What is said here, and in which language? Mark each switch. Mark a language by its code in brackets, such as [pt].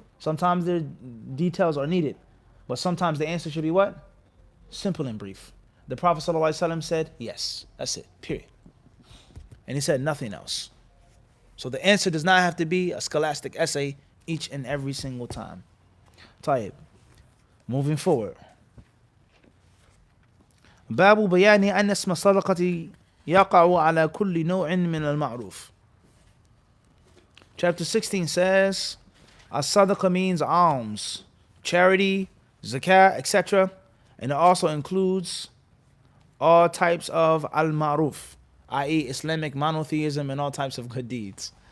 [en] Sometimes the details are needed. But sometimes the answer should be what? Simple and brief. The Prophet ﷺ said, yes, that's it, period. And he said nothing else. So the answer does not have to be a scholastic essay each and every single time. Tayyib. Moving forward. [ar] باب بيان أن اسم الصدقة يقع على كل نوع من المعروف. [en] Chapter 16 says, as-sadaqa means alms, charity, zakat, etc. And it also includes all types of al-ma'ruf, i.e. Islamic monotheism and all types of good deeds.